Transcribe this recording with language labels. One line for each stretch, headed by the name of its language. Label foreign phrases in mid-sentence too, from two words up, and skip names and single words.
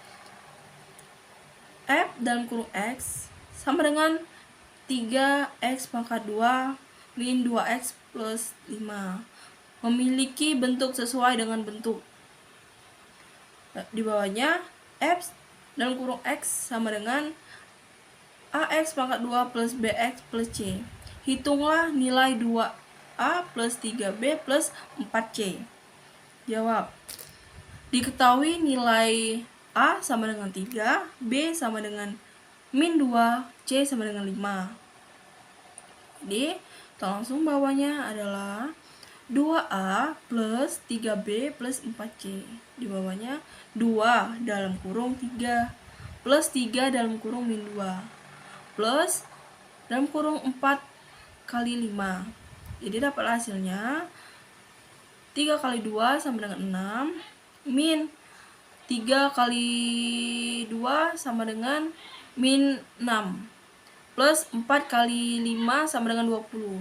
Indonesian: F dalam kurung x sama dengan 3x pangkat 2 min 2x plus 5. Memiliki bentuk sesuai dengan bentuk. Di bawahnya f dalam kurung x sama dengan ax pangkat 2 plus bx plus c. Hitunglah nilai 2a plus 3b plus 4c. Jawab. Diketahui nilai A sama dengan 3, B sama dengan min 2, C sama dengan 5. Jadi, langsung bawahnya adalah 2A plus 3B plus 4C. Di bawahnya 2 dalam kurung 3 plus 3 dalam kurung min 2 plus dalam kurung 4 kali 5. Jadi dapat hasilnya 3 kali 2 sama dengan 6, min 3 kali 2 sama dengan min 6, plus 4 kali 5 sama dengan 20.